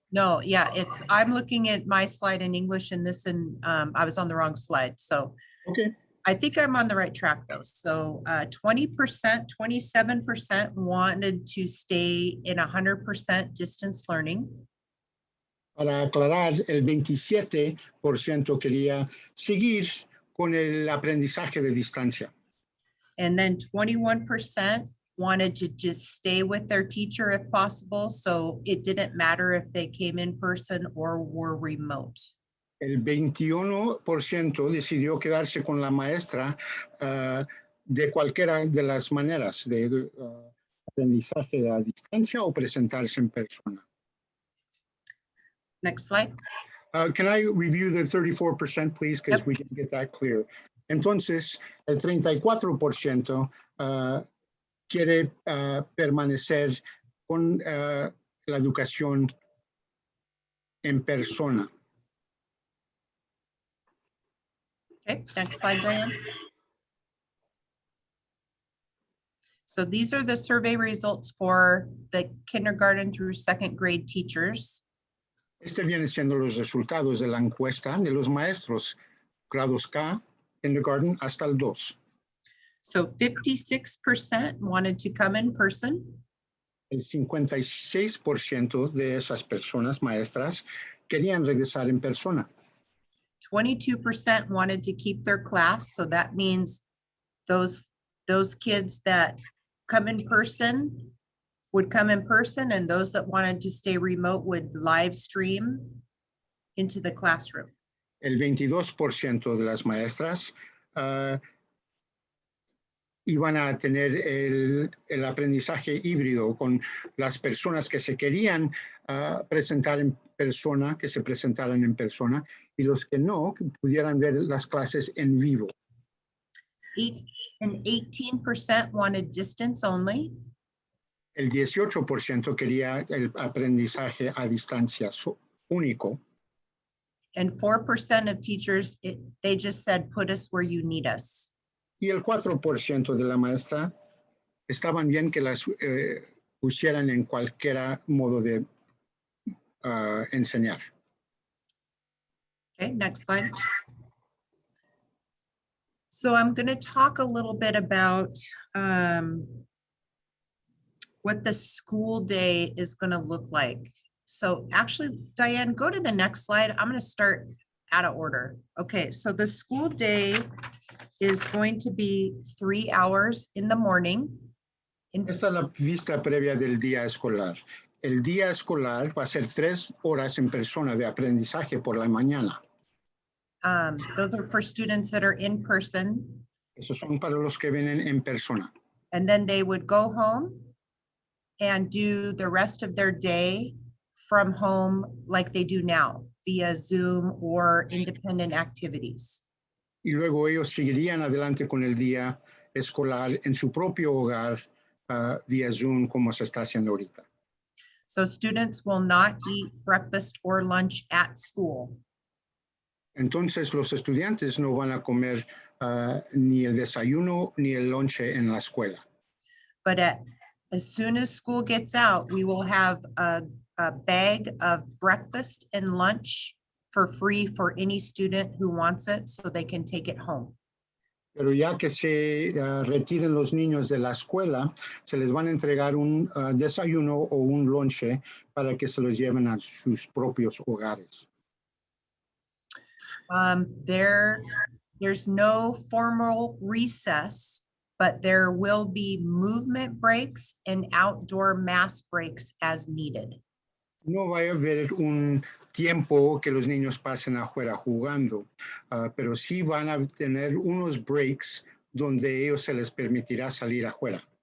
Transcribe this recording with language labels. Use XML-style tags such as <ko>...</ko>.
<en>No, yeah, I'm looking at my slide in English and this, and I was on the wrong slide. So okay, I think I'm on the right track though. So 20%, 27% wanted to stay in 100% distance learning.</en> <es>Para aclarar, el 27% quería seguir con el aprendizaje de distancia.</es> <en>And then 21% wanted to just stay with their teacher if possible. So it didn't matter if they came in person or were remote.</en> <es>El 21% decidió quedarse con la maestra de cualquiera de las maneras de aprendizaje a distancia o presentarse en persona.</es> <en>Next slide. Can I review the 34%, please, because we can get that clear.</en> <es>Entonces, el 34% quiere permanecer con la educación en persona.</es> <en>Okay, next slide, Diane. So these are the survey results for the kindergarten through second grade teachers.</en> <es>Este viene siendo los resultados de la encuesta de los maestros, grados K, kindergarten hasta el 2.</es> <en>So 56% wanted to come in person.</en> <es>El 56% de esas personas maestras querían regresar en persona.</es> <en>22% wanted to keep their class. So that means those kids that come in person would come in person, and those that wanted to stay remote would live stream into the classroom.</en> <es>El 22% de las maestras iban a tener el aprendizaje híbrido con las personas que se querían presentar en persona, que se presentaran en persona, y los que no, que pudieran ver las clases en vivo.</es> <en>And 18% wanted distance only.</en> <es>El 18% quería el aprendizaje a distancia único.</es> <en>And 4% of teachers, they just said, put us where you need us.</en> <es>Y el 4% de la maestra estaban bien que las pusieran en cualquier modo de enseñar.</es> <en>Okay, next slide. So I'm going to talk a little bit about what the school day is going to look like. So actually, Diane, go to the next slide. I'm going to start out of order. Okay, so the school day is going to be 3 hours in the morning.</en> <es>Esta es la vista previa del día escolar. El día escolar va a ser 3 horas en persona de aprendizaje por la mañana.</es> <en>Those are for students that are in person.</en> <es>Esos son para los que vienen en persona.</es> <en>And then they would go home and do the rest of their day from home like they do now via Zoom or independent activities.</en> <es>Y luego ellos seguirían adelante con el día escolar en su propio hogar vía Zoom como se está haciendo ahorita.</es> <en>So students will not eat breakfast or lunch at school.</en> <es>Entonces los estudiantes no van a comer ni el desayuno ni el lonche en la escuela.</es> <en>But as soon as school gets out, we will have a bag of breakfast and lunch for free for any student who wants it, so they can take it home.</en> <es>Pero ya que se retiren los niños de la escuela, se les van a entregar un desayuno o un lonche para que se los lleven a sus propios hogares.</es> <en>There's no formal recess, but there will be movement breaks and outdoor mass breaks as needed.</en> <es>No va a haber un tiempo que los niños pasen afuera jugando, pero sí van a tener unos breaks donde ellos se les permitirá salir afuera.</es>